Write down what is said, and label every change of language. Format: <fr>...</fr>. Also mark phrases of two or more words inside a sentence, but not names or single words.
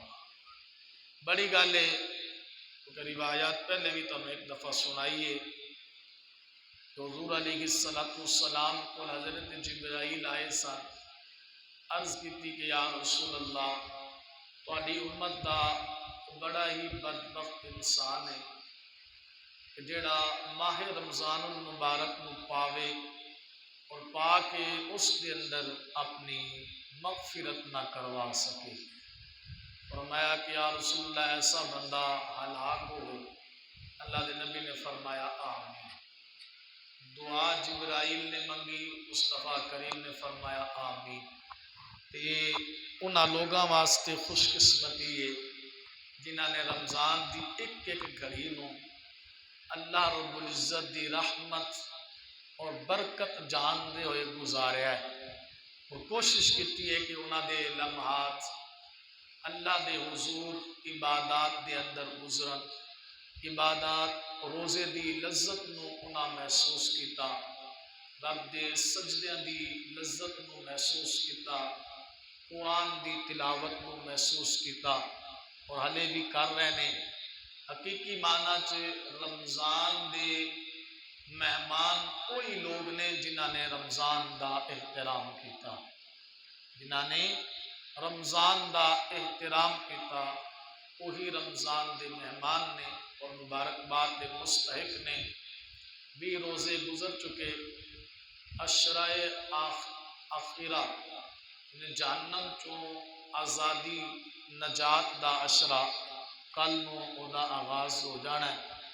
<pa>بڑی گل ہے کہ روایات پہلے بھی تمہیں ایک دفعہ سنائیے کہ حضور</pa> <ar>علیہ السلام</ar> <pa>کو حضرت جبرائیل آئے سن، عرض کی کہ</pa> <ar>یا رسول اللہ</ar> <pa>تہاڈی امت دا بڑا ہی بدبخت انسان ہے کہ جڑا ماہ رمضان المبارک نو پاوے اور پا کے اس دے اندر اپنی مغفرت نہ کروا سکے۔</pa> <ur>فرمایا کہ یا رسول اللہ ایسا بندہ ہلاک ہو گئے۔</ur> <pa>اللہ دے نبی نے فرمایا آمین۔ دعا جبرائیل نے منگی، مصطفیٰ کریم نے فرمایا آمین۔ تے انہاں لوگاں واسطے خوش قسمتی ہے جنہاں نے رمضان دی ایک ایک گھڑی نو اللہ رب العزت دی رحمت اور برکت جان دے ہوئے گزاریا ہے، اور کوشش کی ہے کہ انہاں دے لمحات اللہ دے حضور عبادات دے اندر گزرن، عبادات روزے دی لذت نو انہاں محسوس کیتا، رب دے سجدیاں دی لذت نو محسوس کیتا، قرآن دی تلاوت نو محسوس کیتا، اور ہلے بھی کر رہے نے۔ حقیقی معنی چ رمضان دے مہمان کوئی لوگ نے جنہاں نے رمضان دا احترام کیتا، جنہاں نے رمضان دا احترام کیتا، وہی رمضان دے مہمان نے اور مبارکباد دے مستحق نے۔ 20 روزے گزر چکے، عشرہ آخرہ جہنم چوں آزادی نجات دا عشرہ کل نو او دا آغاز ہو جانا ہے۔</pa>